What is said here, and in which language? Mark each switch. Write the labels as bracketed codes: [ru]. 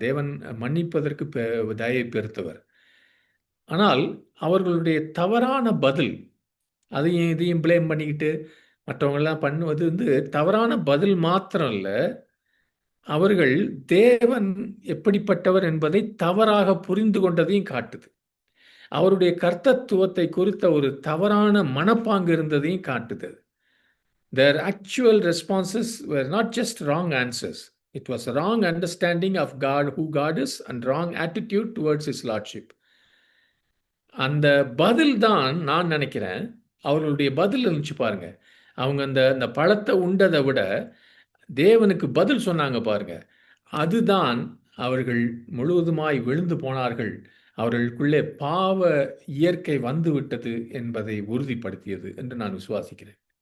[ta] தேவன் மன்னிப்பதற்கு தயை பெருத்தவர். ஆனால் அவர்களுடைய தவறான பதில், அதையும் இதையும் பிளேம் பண்ணிக்கிட்டு மற்றவங்கெல்லாம் பண்ணுவது வந்து தவறான பதில் மாத்திரம் இல்லை, அவர்கள் தேவன் எப்படிப்பட்டவர் என்பதை தவறாக புரிந்து கொண்டதையும் காட்டுது. அவருடைய கர்த்தத்துவத்தை குறித்த ஒரு தவறான மனப்பாங்கு இருந்ததையும் காட்டுது. [en] Their actual responses were not just wrong answers. It was a wrong understanding of God, who God is, and wrong attitude towards His Lordship. [ta] அந்த பதில் தான் நான் நினைக்கிறேன், அவர்களுடைய பதில் இருந்துச்சு பாருங்க. அவங்க அந்த பழத்தை உண்டதை விட தேவனுக்கு பதில் சொன்னாங்க பாருங்க, அதுதான் அவர்கள் முழுவதுமாய் விழுந்து போனார்கள். அவர்களுக்குள்ளே பாவ இயற்கை வந்துவிட்டது என்பதை உறுதிப்படுத்தியது என்று நான் விசுவாசிக்கிறேன்.